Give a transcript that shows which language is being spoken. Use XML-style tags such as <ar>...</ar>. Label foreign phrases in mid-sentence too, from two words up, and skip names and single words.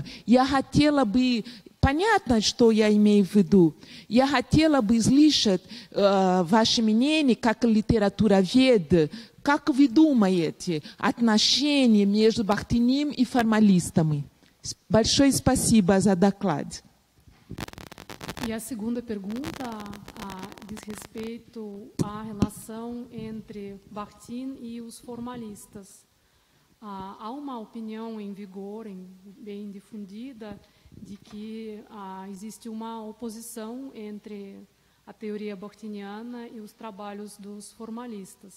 <ru>Я хотела бы, понятно, что я имею в виду, я хотела бы слышать ваше мнение как литературовед, как вы думаете, отношения между Бахтиним и формалистами. Большое спасибо за доклад.</ru> <pt>E a segunda pergunta diz respeito à relação entre Bakhtin e os formalistas. Há uma opinião em vigor, bem difundida, de que existe uma oposição entre a teoria bakhtiniana e os trabalhos dos formalistas.</pt>